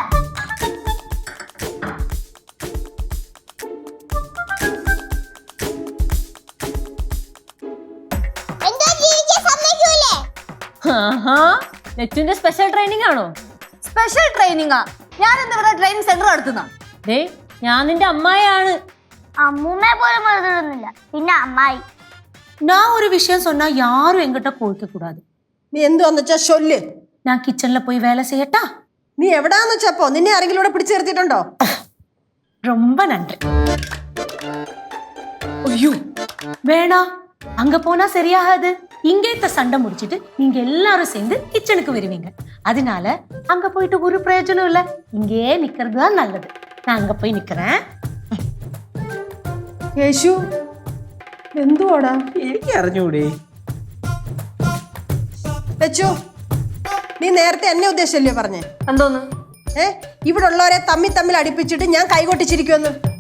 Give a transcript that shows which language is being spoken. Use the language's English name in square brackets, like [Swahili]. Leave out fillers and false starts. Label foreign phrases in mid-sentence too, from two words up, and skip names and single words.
[Malayalam] നെറ്റിന്റെ [English] special training [Malayalam] ആണോ? [English] special training? [Malayalam] ഞാൻ എന്താ ഇവിടെ [English] training centre [Malayalam] നടത്തുന്ന? ദേ ഞാൻ നിന്റെ അമ്മായിയാണ്. അമ്മൂമ്മയെ പോലും എഴുതുന്നില്ല, പിന്നെ അമ്മായി. [Tamil] நான் ஒரு விஷயம் சொன்னா யாரும் எங்கிட்ட கோவிக்க கூடாது. [Malayalam] നീ എന്തുവാന്ന് വെച്ചാ ചൊല്ല്. [Tamil] நான் கிச்சன்ல போய் வேலை செய்யட்டா? [Malayalam] നീ എവിടാന്ന് വെച്ചപ്പോ നിന്നെ ആരെങ്കിലും ഇവിടെ പിടിച്ചു നിർത്തിയിട്ടുണ്ടോ? [Tamil] ரொம்ப நன்றி. ஐயோ வேணா, அங்க போனா சரியாகாது. இங்கேத்த சண்டை முடிச்சிட்டு நீங்க எல்லாரும் சேர்ந்து கிச்சனுக்கு வருவீங்க. அதனால அங்க போயிட்டு ஒரு பிரயோஜனம் இல்ல, இங்கேயே நிக்கிறது தான் நல்லது. நான் அங்க போய் நிக்கிறேன். [Malayalam] യേശു, എന്തുവാടാ? എനിക്ക് അറിഞ്ഞൂടെ. ലച്ചു, നീ നേരത്തെ എന്നെ ഉദ്ദേശിച്ചല്ലേ പറഞ്ഞേ? എന്തോന്ന്? ഇവിടെ ഉള്ളവരെ തമ്മിൽ അടുപ്പിച്ചിട്ട് ഞാൻ കൈകൊട്ടിച്ചിരിക്കുമെന്ന്.